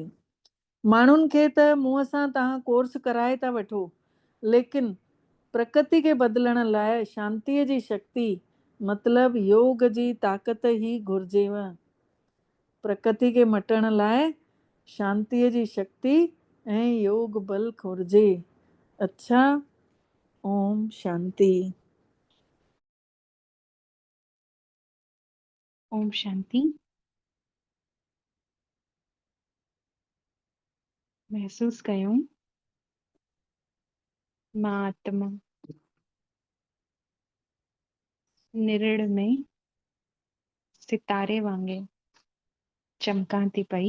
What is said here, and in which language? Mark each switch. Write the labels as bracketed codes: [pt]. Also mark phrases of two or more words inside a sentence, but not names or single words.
[sd] माण्हुनि खे त मुंहं सां तव्हां कोर्स कराए था वठो, लेकिन प्रकृति खे बदिलण लाइ शांतीअ जी शक्ति मतिलबु योग जी ताक़त ई घुर्जेव। प्रकृति खे मटण लाइ शांतीअ जी शक्ति ऐं योग बल घुर्जे। अच्छा, [hi] ओम शांति। ओम शांति। [sd] महसूस कयूं मां आत्मा निरिड़ में सितारे वांगे चमकां थी पई।